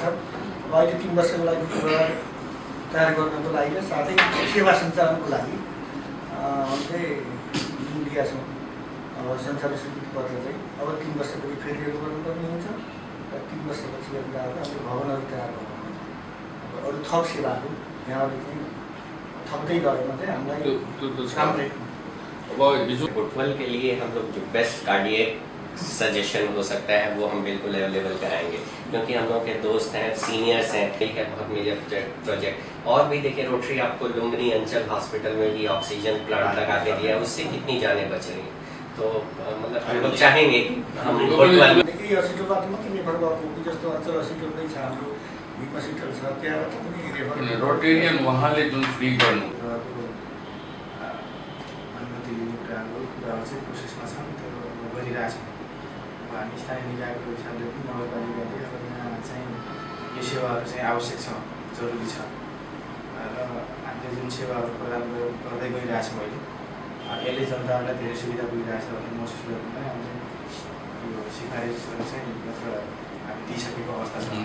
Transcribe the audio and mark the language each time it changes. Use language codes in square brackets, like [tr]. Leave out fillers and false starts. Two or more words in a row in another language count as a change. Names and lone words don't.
[ne] अब अहिले 3 वर्षको लागि प्रोग्राम तयार गर्नको लागि र साथै सेवा सञ्चालनको लागि चाहिँ जुन दिएका छौँ अब सञ्चालन स्वीकृति पत्र चाहिँ अब 3 वर्षपछि फेरि रिन्यू गर्नुपर्ने हुन्छ र 3 वर्षपछि हामीले हाम्रो भवनहरू तयार गर्नु अब अरू थप सेवाहरू यहाँहरूले चाहिँ थप्दै गएमा चाहिँ हामीलाई राम्रै। [hi] फुटबॉल के लिए हम लोग जो [en] best cardiac suggestion [hi] हो सकता है वो हम बिल्कुल अवेलेबल कराएंगे, क्योंकि हम लोग के दोस्त हैं, सीनियर्स हैं, ठीक है, बहुत [en] major project. [hi] और भी देखिए रोटरी आपको लुम्बिनी अंचल हॉस्पिटल में भी [en] oxygen plant [hi] लगा के दिया, उससे कितनी जानें बच रही। तो मतलब हम लोग चाहेंगे हम [ne] हस्पिटलबाट मात्रै निर्भर भएको जस्तो अञ्चल हस्पिटल नै छ, हाम्रो भीम हस्पिटल छ, त्यहाँबाट पनि रेफर रोटेरियन उहाँले जुन फ्री गर्नु अनुमति लिने कुराहरू चाहिँ प्रोसेसमा छन्, त्यो गरिरहेछौँ। अब हामी स्थानीय निकायको हिसाबले पनि नगरपालिकाले अब यहाँ चाहिँ यो सेवाहरू चाहिँ आवश्यक छ, जरुरी छ र हामीले जुन सेवाहरू प्रदान गर्दै गइरहेछौँ अहिले यसले जनताहरूलाई धेरै सुविधा पुगिरहेछ भन्ने महसुस गर्नु पनि हामीले यो सिफारिसहरू चाहिँ हामी दिइसकेको अवस्था छ।